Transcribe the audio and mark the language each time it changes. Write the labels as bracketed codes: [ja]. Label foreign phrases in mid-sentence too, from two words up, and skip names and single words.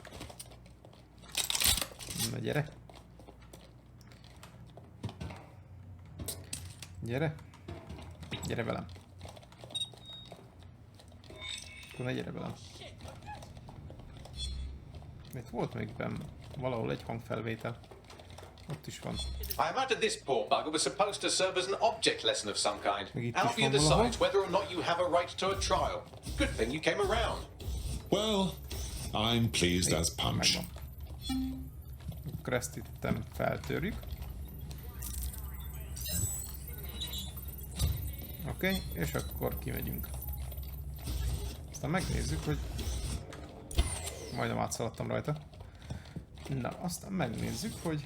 [hu] Na gyere. Gyere. Gyere velem. Akkor ne gyere velem. Itt volt még benn valahol egy hangfelvétel. Ott is van. [en] I imagine this poor bugger was supposed to serve as an object lesson of some kind. Albion decides whether or not you have a right to a trial. Good thing you came around. Well, I'm pleased as punch. [hu] Akkor ezt itten feltörjük. Oké, és akkor kimegyünk. Aztán megnézzük, hogy... Majdnem átszaladtam rajta. Na, aztán megnézzük, hogy...